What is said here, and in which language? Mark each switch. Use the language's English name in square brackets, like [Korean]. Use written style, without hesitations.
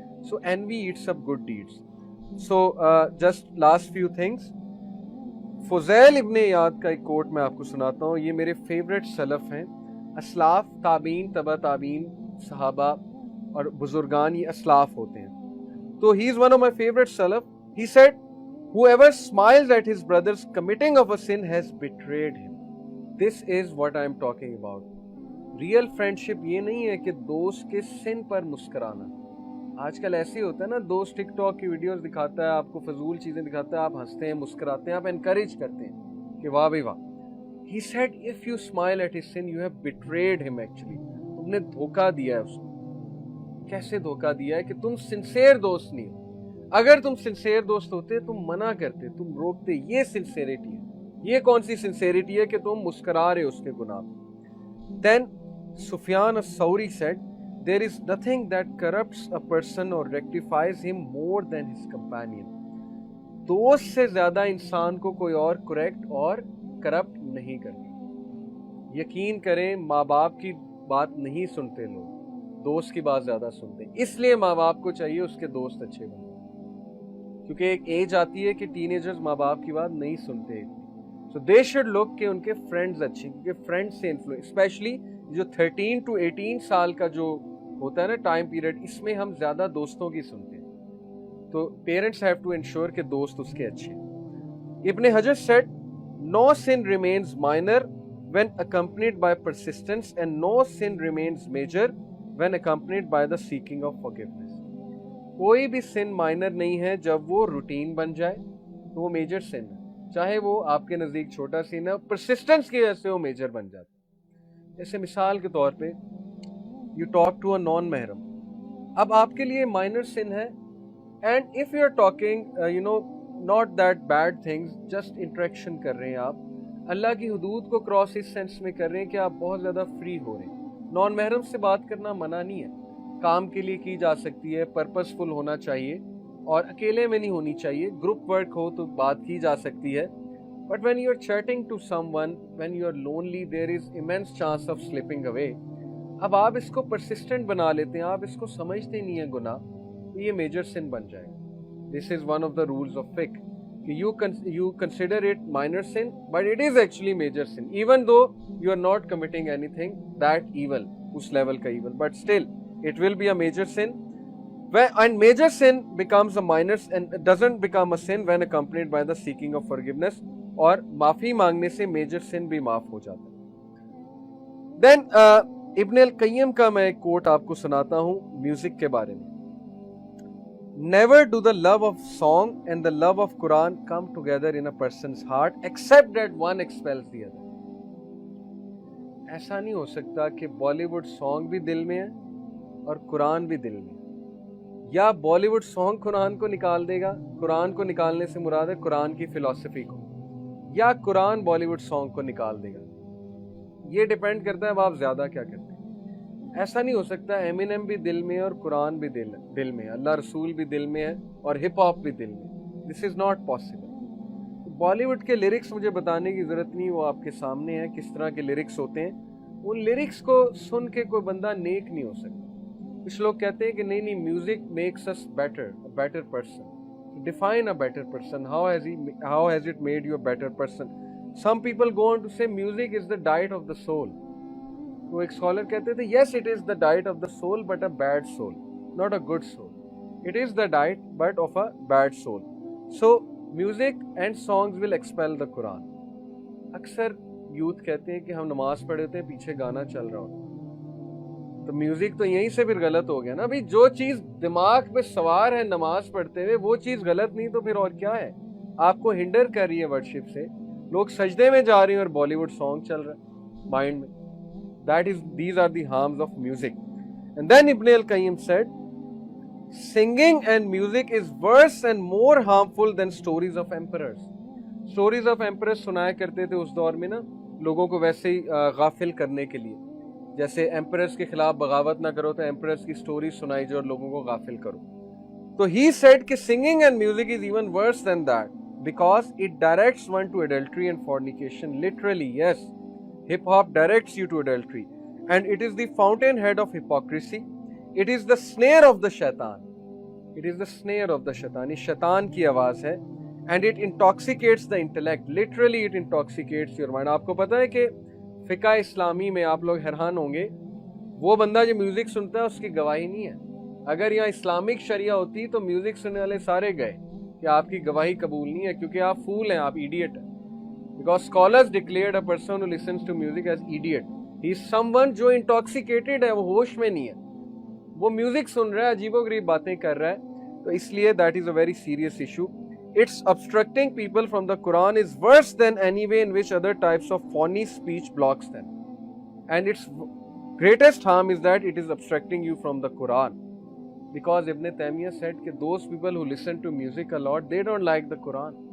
[English] So envy eats up good deeds. So just last few things. [Urdu] Fuzail ابن عیاض کا ایک کوٹ میں آپ کو سناتا ہوں. یہ میرے فیوریٹ سلف ہیں. اسلاف، تابعین، تبع تابعین، صحابہ اور بزرگان، یہ اسلاف ہوتے ہیں. تو [English] he is one of my favorite salaf. He said, whoever smiles at his brother's committing of a sin has betrayed him. This is what I am talking about. [Urdu] Real friendship یہ نہیں ہے کہ دوست کے سن پر مسکرانا. آج کل ایسے ہی ہوتا ہے نا، دوست ٹک ٹاک کی ویڈیوز دکھاتا ہے، آپ کو فضول چیزیں دکھاتا ہے، آپ ہنستے ہیں، مسکراتے ہیں، آپ انکریج کرتے ہیں کہ واہ بھائی واہ. [English] He said if you smile at his sin you have betrayed him actually. [Urdu] تم نے دھوکہ دیا ہے اس کو. کیسے دھوکہ دیا ہے کہ تم سنسیئر دوست نہیں ہو. اگر تم سنسیئر دوست ہوتے تم منع کرتے، تم روکتے. یہ سنسیئرٹی ہے. یہ کون سی سنسیئرٹی ہے کہ تم مسکرا رہے اس کے گناہ پہ. [English] Then Sufyan as-Sawri said, there is nothing that corrupts a person or rectifies him more than his companion. [Urdu] دوست سے زیادہ انسان کو کوئی اور کریکٹ اور کرپٹ نہیں کرتی. یقین کریں ماں باپ کی بات نہیں سنتے لوگ، دوست کی بات زیادہ سنتے. اس لیے ماں باپ کو چاہیے اس کے دوست اچھے بنیں، کیونکہ ایک ایج آتی ہے کہ ٹین ایجرز ماں باپ کی بات نہیں سنتے. [English] So they should look [Urdu] کہ ان کے فرینڈز اچھے، کیونکہ فرینڈ سے انفلوئنس، اسپیشلی جو [English] 13 to 18 [Urdu] سال کا جو ہوتا ہے نا ٹائم پیریڈ، اس میں ہم زیادہ دوستوں کی سنتے ہیں. تو [English] parents have to ensure [Urdu] کہ دوست اس کے اچھے. [English] ابن حجر said, no sin remains minor when accompanied by persistence and no sin remains major when accompanied by the seeking of forgiveness. [Urdu] کوئی بھی سن مائنر نہیں ہے جب وہ روٹین بن جائے تو وہ میجر سن ہے، چاہے وہ آپ کے نزدیک چھوٹا سن ہے، پرسسٹنس کی وجہ سے وہ میجر بن جاتا ہے. جیسے مثال کے طور پہ [English] you talk to a [Urdu] نان محرم، اب آپ کے لیے مائنر سن ہے، [English] and if you are talking not that bad things, [Urdu] just interaction کر رہے ہیں آپ، اللہ کی حدود کو کراس اس سینس میں کر رہے ہیں کہ آپ بہت زیادہ فری ہو رہے ہیں. نان محرم سے بات کرنا منع نہیں ہے، کام کے لیے کی جا سکتی ہے، پرپز فل ہونا چاہیے اور اکیلے میں نہیں ہونی چاہیے. گروپ ورک ہو تو بات کی جا سکتی ہے. [English] But when you are chatting to someone, when you are lonely, there is immense chance of slipping away. [Urdu] اب آپ اس کو persistent بنا لیتے ہیں، آپ اس کو سمجھتے نہیں ہیں گناہ، تو یہ میجر sin بن جائے گا. [English] This is one of the rules of fiqh [Urdu] کہ [English] you consider it minor sin, but it is actually major sin, even though you are not committing anything that evil, [Urdu] اس level کا [English] evil, but still it will be a major sin. And major sin becomes a minor and doesn't become a sin when accompanied by the seeking of forgiveness. [Urdu] اور معافی مانگنے سے major سن بھی معاف ہو جاتا ہے. دین ابن القیم کا میں ایک کوٹ آپ کو سناتا ہوں میوزک کے بارے میں. [English] Never do the love of song and the love of Quran come together in a person's heart except that one expels the other. [Urdu] ایسا نہیں ہو سکتا کہ بالی ووڈ سانگ بھی دل میں ہے اور قرآن بھی دل میں ہے، یا بالی ووڈ سانگ قرآن کو نکال دے گا. قرآن کو نکالنے سے مراد ہے قرآن کی فلسفی کو، یا قرآن بالی ووڈ سانگ کو نکال دے گا. یہ ڈیپینڈ کرتا ہے اب آپ زیادہ کیا کرتے ہیں. ایسا نہیں ہو سکتا ایمینم بھی دل میں اور قرآن بھی دل میں، اللہ رسول بھی دل میں ہے اور ہپ ہاپ بھی دل میں. [English] This is not possible. [Urdu] Bali would کے لیرکس مجھے بتانے کی ضرورت نہیں، وہ آپ کے سامنے ہیں کس طرح کے لیرکس ہوتے ہیں. ان لیرکس کو سن کے کوئی بندہ نیک نہیں ہو سکتا. کچھ لوگ کہتے ہیں کہ نہیں [English] Music makes us better person. Define a better person. How has it made you a better person? Some people go on to say music is the diet of the soul. [Urdu] تو ایک اسکالر کہتے تھے [English] yes it is the diet of the soul but a bad soul, not a good soul. It is the diet but of a bad soul. So music and songs will expel the Quran. [Urdu] اکثر youth کہتے ہیں کہ ہم نماز پڑھ رہے ہیں پیچھے گانا چل رہا ہوتا، تو میوزک تو یہیں سے پھر غلط ہو گیا نا. بھائی جو چیز دماغ پہ سوار ہے نماز پڑھتے ہوئے وہ چیز غلط نہیں تو پھر اور کیا ہے؟ آپ کو ہنڈر کر رہی ہے ورشپ سے. لوگ سجدے میں جا رہے ہیں اور بالی ووڈ سانگ چل رہا ہے مائنڈ میں. [English] These are the harms of music. And then Ibn al-Qayyim said, singing and music is worse and more harmful than stories of emperors. Stories of emperors [Urdu] سنایا کرتے تھے اس دور میں نا لوگوں کو ویسے ہی غافل کرنے کے لیے. جیسے ایمپررز کے خلاف بغاوت نہ کرو تو ایمپررز کی سٹوری سنائی جو اور لوگوں کو غافل کرو. [English] تو ہی سیڈ کہ singing and music is even worse than that because it directs one to adultery and fornication. Literally yes. Hip hop directs you to adultery, and it is the fountainhead of hypocrisy. It is the snare of the shaitan. It is the snare of the shaitan. [Urdu] یہ شیطان کی آواز ہے. [English] And it intoxicates the intellect. Literally it intoxicates your mind. [Urdu] آپ کو پتا ہے کہ فقہ اسلامی میں آپ لوگ حیران ہوں گے, وہ بندہ جو میوزک سنتا ہے اس کی گواہی نہیں ہے. اگر یہاں اسلامک شریعہ ہوتی تو میوزک سننے والے سارے گئے کہ آپ کی گواہی قبول نہیں ہے, کیونکہ آپ فول ہیں, آپ ایڈیٹ ہیں. [English] Because scholars declared a person who listens to music as idiot. He is someone [Urdu] جو intoxicated ہے, وہ ہوش میں نہیں ہے, وہ میوزک سن رہا ہے, عجیب و غریب باتیں کر رہا ہے. تو اس لیے [English] that is a very serious issue. It's obstructing people from the Quran is worse than any way in which other types of phony speech blocks them. And its greatest harm is that it is obstructing you from the Quran. Because Ibn Taymiyyah said that those people who listen to music a lot, they don't like the Quran.